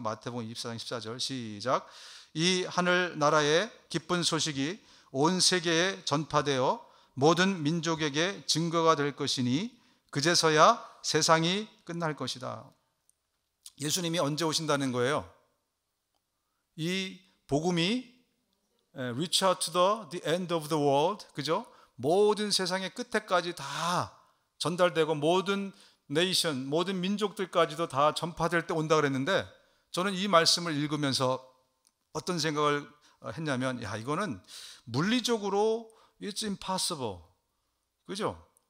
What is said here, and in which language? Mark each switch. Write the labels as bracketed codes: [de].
[ko] 마태복음 24장 14절 시작. 이 하늘 나라의 기쁜 소식이 온 세계에 전파되어 모든 민족에게 증거가 될 것이니 그제서야 세상이 끝날 것이다. 예수님이 언제 오신다는 거예요? 이 복음이 [en] reach out to the end of the world, [ko] 그죠? 모든 세상의 끝에까지 다 전달되고 모든 네이션, 모든 민족들까지도 다 전파될 때 온다 그랬는데 저는 이 말씀을 읽으면서 어떤 생각을 했냐면 이거는 물리적으로 [en] it's impossible, [ko] 그죠?